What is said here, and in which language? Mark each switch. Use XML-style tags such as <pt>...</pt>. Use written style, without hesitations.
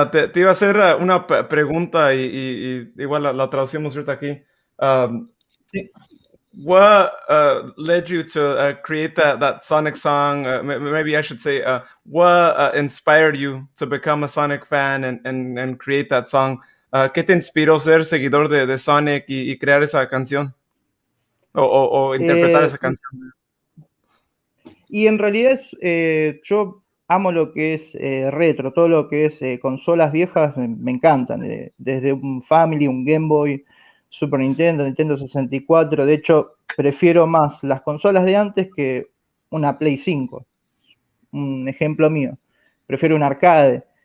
<es>Te iba a hacer una pregunta y igual la traducimos ahorita aquí. Sí.</es> <en>What led you to create that Sonic song? Maybe I should say, what inspired you to become a Sonic fan and create that song?</en> <es>¿Qué te inspiró ser seguidor de Sonic y crear esa canción? O interpretar esa canción. Y en realidad yo amo lo que es retro, todo lo que es consolas viejas me encantan, desde un Family, un Game Boy, Super Nintendo, Nintendo 64, de hecho prefiero más las consolas de antes que una Play 5, un ejemplo mío, prefiero un arcade.</es>